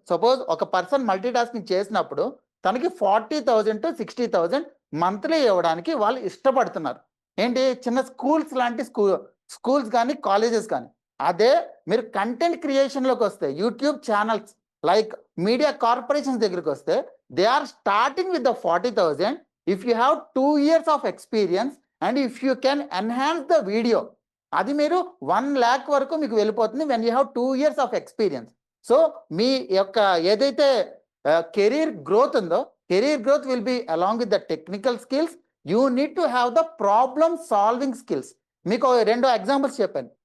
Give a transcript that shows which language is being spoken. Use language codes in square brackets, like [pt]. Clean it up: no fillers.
[te] Suppose ఒక person multi tasking చేసినప్పుడు తనకి 40,000 to 60,000 మంత్లీ ఇవ్వడానికి వాళ్ళు ఇష్టపడుతున్నారు. ఏంటి, చిన్న స్కూల్స్ లాంటి స్కూల్స్ కానీ కాలేజెస్ కానీ. అదే మీరు కంటెంట్ క్రియేషన్లోకి వస్తే, YouTube channels like media corporations దగ్గరికి వస్తే [en] They are starting with the 40,000. If you have 2 years of experience and if you can enhance the video, [te] అది మీరు 1 lakh వరకు మీకు వెళ్ళిపోతుంది [en] When you have 2 years of experience. [te] So మీ యొక్క ఏదైతే [en] Career growth ఉందో, career growth will be along with the technical skills. You need to have the problem solving skills. [te] మీకు 2 examples చెప్పాను.